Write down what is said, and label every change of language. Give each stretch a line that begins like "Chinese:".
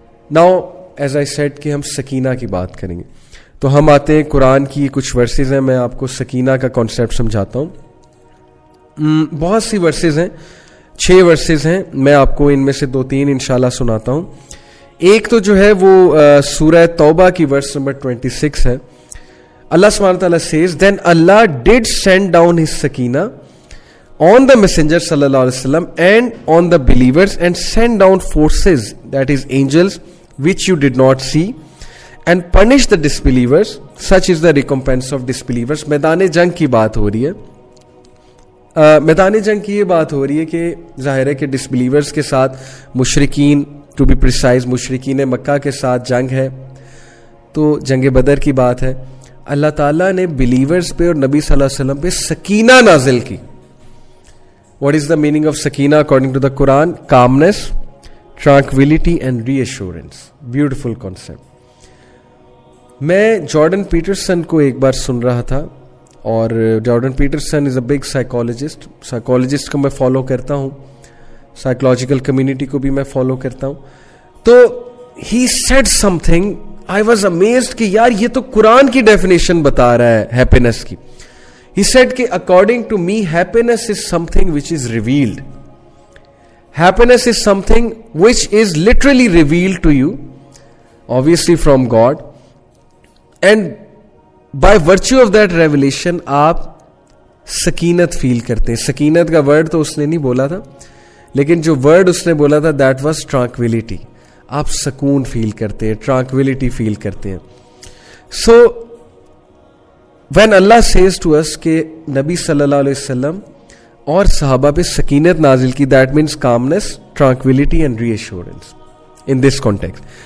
English: Now as I said
Urdu: کہ ہم سکینہ کی بات کریں گے, تو ہم آتے ہیں قرآن کی کچھ ورسز ہیں. میں آپ کو سکینہ کا کانسیپٹ سمجھاتا ہوں. بہت سی ورسز ہیں, 6 ورسز ہیں. میں آپ کو ان میں سے 2-3 انشاءاللہ سناتا ہوں. ایک تو جو ہے وہ سورہ توبہ کی ورس نمبر 26 ہے.
English: اللہ سبحانہ تعالیٰ says then Allah did send down his sakina on the messenger sallallahu alaihi wasallam and on the believers and send down forces, that is angels, which you did not see, and punish the disbelievers. Such is the recompense of disbelievers.
Urdu: میدان جنگ کی بات ہو رہی ہے. میدان جنگ کی یہ بات ہو رہی ہے کہ ظاہر ہے کہ ڈسبلیورز کے ساتھ مشرکین,
English: to be precise
Urdu: مشرکین مکہ کے ساتھ جنگ ہے. تو جنگ بدر کی بات ہے. اللہ تعالیٰ نے بلیورز پہ اور نبی صلی اللہ علیہ وسلم پہ سکینہ نازل کی.
English: What is the meaning of sakina according to the Quran? Calmness, tranquility and reassurance. Beautiful concept.
Urdu: میں جارڈن پیٹرسن کو ایک بار سن رہا تھا, اور Jordan Pietersen
English: Is a big psychologist.
Urdu: Psychologist کو میں فالو کرتا ہوں, سائیکولوجیکل کمیونٹی کو بھی میں فالو کرتا ہوں. تو
English: he said something, I was amazed
Urdu: کہ یار یہ تو قرآن کی ڈیفینیشن بتا رہا ہے ہیپینس کی.
English: He said
Urdu: کہ
English: according to me happiness is something which is revealed. Happiness is something which is literally revealed to you, obviously from God, and by virtue of that revelation
Urdu: آپ سکینت فیل کرتے ہیں. سکینت کا word تو اس نے نہیں بولا تھا, لیکن جو ورڈ اس نے بولا تھا
English: that was tranquility.
Urdu: آپ سکون فیل کرتے ہیں, tranquility فیل کرتے ہیں.
English: So when Allah says to us
Urdu: کہ نبی صلی اللہ علیہ وسلم اور صحابہ پہ سکینت نازل کی,
English: that means calmness, tranquility and reassurance in this context.